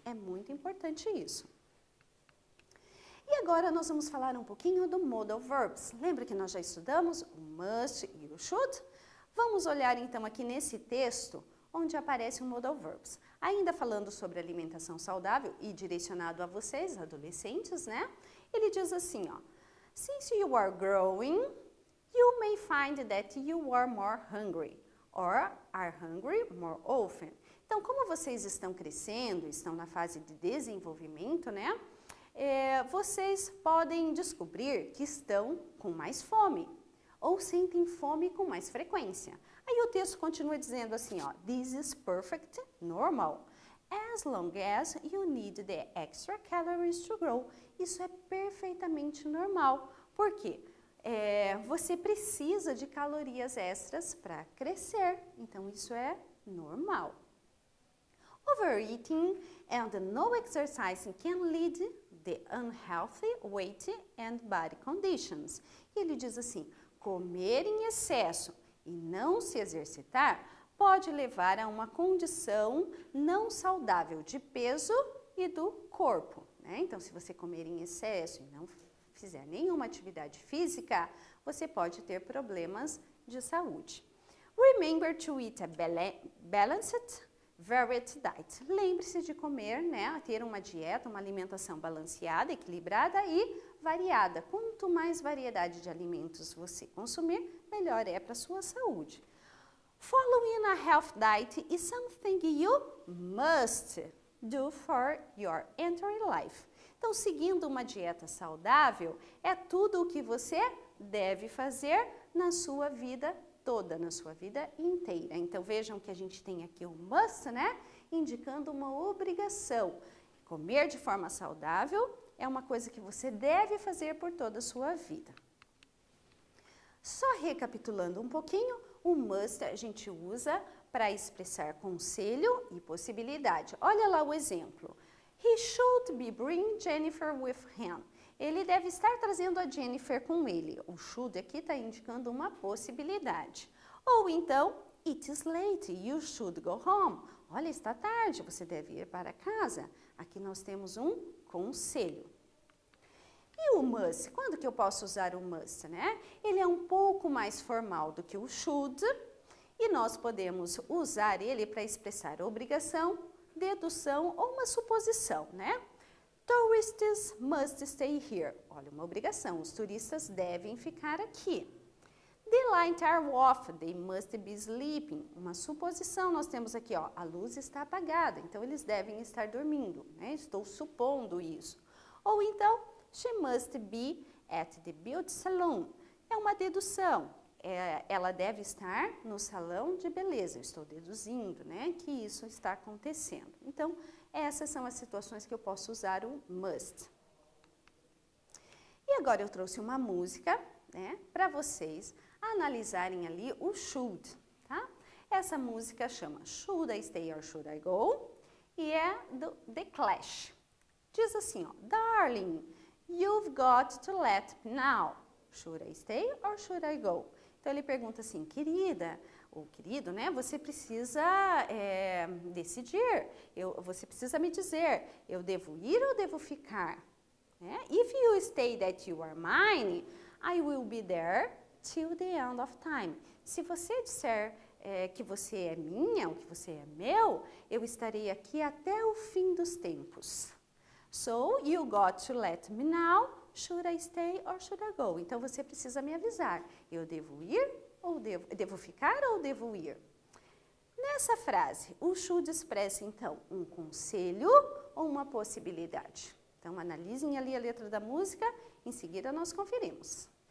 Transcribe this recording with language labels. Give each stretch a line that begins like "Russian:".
Portuguese: É muito importante isso. E agora nós vamos falar um pouquinho do modal verbs. Lembra que nós já estudamos o must e o should? Vamos olhar então aqui nesse texto, onde aparece o modal verbs. Ainda falando sobre alimentação saudável e direcionado a vocês, adolescentes, né? Ele diz assim, ó.
English: Since you are growing, you may find that you are more hungry or are hungry more often.
Portuguese: Então, como vocês estão crescendo, estão na fase de desenvolvimento, né? Vocês podem descobrir que estão com mais fome ou sentem fome com mais frequência. Aí o texto continua dizendo assim, ó,
English: this is perfect, normal, as long as you need the extra calories to grow.
Portuguese: Isso é perfeitamente normal. Por quê? Você precisa de calorias extras para crescer, então isso é normal.
English: Overeating and no exercising can lead the unhealthy weight and body conditions.
Portuguese: E ele diz assim, comer em excesso e não se exercitar pode levar a uma condição não saudável de peso e do corpo, né? Então, se você comer em excesso e não fizer nenhuma atividade física, você pode ter problemas de saúde.
English: Remember to eat a balanced, varied diet.
Portuguese: Lembre-se de comer, né, ter uma dieta, uma alimentação balanceada, equilibrada e variada. Quanto mais variedade de alimentos você consumir, melhor é para a sua saúde.
English: Following a health diet is something you must do for your entire life.
Portuguese: Então, seguindo uma dieta saudável é tudo o que você deve fazer na sua vida toda, na sua vida inteira. Então, vejam que a gente tem aqui o must, né? Indicando uma obrigação. Comer de forma saudável é uma coisa que você deve fazer por toda a sua vida. Só recapitulando um pouquinho, o must a gente usa para expressar conselho e possibilidade. Olha lá o exemplo.
English: He should be bring Jennifer with him.
Portuguese: Ele deve estar trazendo a Jennifer com ele. O should aqui está indicando uma possibilidade. Ou então,
English: it is late, you should go home.
Portuguese: Olha, está tarde, você deve ir para casa. Aqui nós temos um conselho. E o must? Quando que eu posso usar o must, né? Ele é um pouco mais formal do que o should e nós podemos usar ele para expressar obrigação, dedução ou uma suposição, né?
English: Tourists must stay here.
Portuguese: Olha, uma obrigação, os turistas devem ficar aqui.
English: The lights are off, they must be sleeping.
Portuguese: Uma suposição, nós temos aqui, ó, a luz está apagada, então eles devem estar dormindo, né? Estou supondo isso. Ou então,
English: she must be at the beauty salon.
Portuguese: É uma dedução. Ela deve estar no salão de beleza. Eu estou deduzindo, né, que isso está acontecendo. Então, essas são as situações que eu posso usar o must. E agora eu trouxe uma música, né, para vocês analisarem ali o should, tá? Essa música chama Should I Stay or Should I Go? E é do The Clash. Diz assim, ó,
English: Darling, you've got to let me know. Should I stay or should I go?
Portuguese: Então, ele pergunta assim, querida, ou querido, né? Você precisa decidir, você precisa me dizer, eu devo ir ou devo ficar?
English: If you stay that you are mine, I will be there till the end of time.
Portuguese: Se você disser que você é minha, ou que você é meu, eu estarei aqui até o fim dos tempos.
English: So, you got to let me know, should I stay or should I go?
Portuguese: Então, você precisa me avisar. Eu devo ir ou devo ficar ou devo ir? Nessa frase, o should expressa, então, um conselho ou uma possibilidade. Então, analisem ali a letra da música, em seguida nós conferimos.